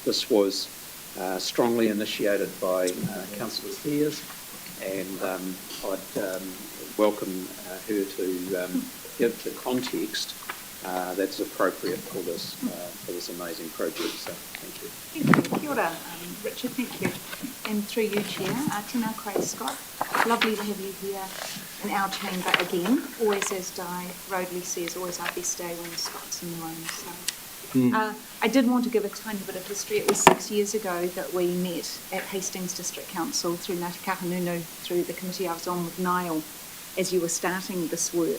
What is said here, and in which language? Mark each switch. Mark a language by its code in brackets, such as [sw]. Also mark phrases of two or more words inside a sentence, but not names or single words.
[en] This was strongly initiated by Councillor Sears, and I'd welcome her to give the context that's appropriate for this amazing project. So thank you. Thank you. [mi] Kia ora, [en] Richard, thank you. And through you, Chair, [mi] tēnā koe, Scott. [en] Lovely to have you here in our chamber again. Always, as Di Rodley says, always our best day when Scott's in the room. So, I did want to give a tiny bit of history. It was 6 years ago that we met at Hastings District Council through Ngāti Kahungunu, through the committee I was on with Niall, as you were starting this work.